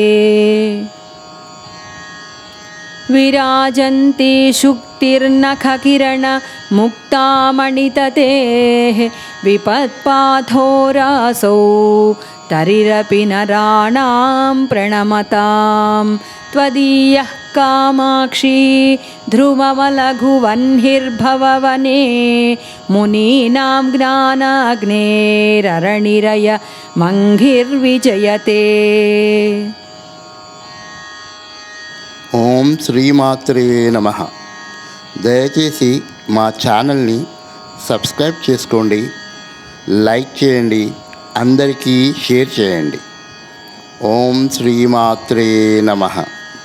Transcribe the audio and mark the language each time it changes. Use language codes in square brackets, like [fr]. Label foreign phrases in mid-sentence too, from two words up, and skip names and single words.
[sa] विराजन्ति शुक्तिर्नखकिरणमुक्तामणिततेः विपत्पाथो रासौ तरिरपि नराणां प्रणमतां त्वदीयः कामाक्षी ध्रुवमलघुवह्निर्भववने मुनीनां ज्ञानाग्नेररणिरय मङ्घिर्विजयते। ఓం శ్రీమాత్రే నమః. [te] దయచేసి మా ఛానల్ని సబ్స్క్రైబ్ చేసుకోండి, లైక్ చేయండి, అందరికీ షేర్ చేయండి. [sa] ఓం శ్రీమాత్రే నమః.